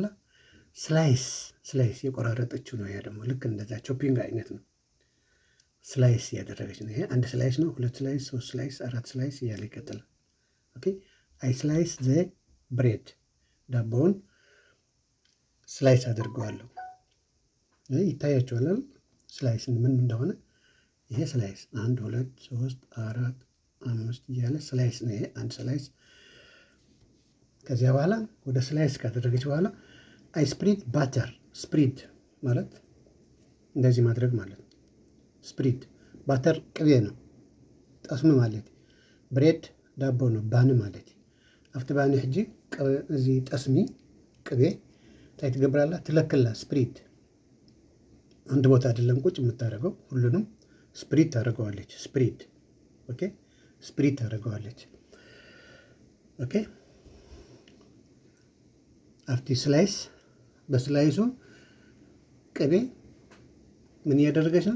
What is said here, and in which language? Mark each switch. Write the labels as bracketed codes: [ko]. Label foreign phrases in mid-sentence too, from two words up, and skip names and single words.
[am] ስላይስ፣ ስላይስ የቆራረጠችው ነው። ያ ደግሞ ልክ እንደዛ ቾፒንግ አይነት ነው። ስላይስ ያደረገች ነው። ይሄ አንድ ስላይስ ነው፣ ሁለት ስላይስ፣ ሶስት ስላይስ፣ አራት ስላይስ እያለ ይቀጥላል። [en] okay I slice the bread፣ [am] ዳቦውን ስላይስ አድርገዋለሁ። ይታያቸዋል ስላይስ ምን እንደሆነ። ይሄ ስላይስ አንድ ሁለት ሶስት አራት አምስት እያለ ስላይስ ነው። ይሄ አንድ ስላይስ። ከዚያ በኋላ ወደ ስላይስ ካደረገች በኋላ [en] I spread butter፣ [am] ስፕሪድ ማለት እንደዚህ ማድረግ ማለት ነው። [en] spread butter [am] ቅቤ ነው፣ ጠስሚ ማለት። ብሬድ ዳቦ ነው፣ ባኒ ማለት። [ti] ኣብቲ ባኒ ሕጂ እዚ ጠስሚ ቅቤ እንታይ ትገብራላ? [am] ትለክላ። ስፕሪድ አንድ ቦታ አይደለም ቁጭ የምታደርገው፣ ሁሉንም ስፕሪድ ታደርገዋለች። [en] spread okay፣ [am] ስፕሪድ ታደርገዋለች። [en] okay after slice [am] በስላይሱ ቅቤ ምን እያደረገች ነው?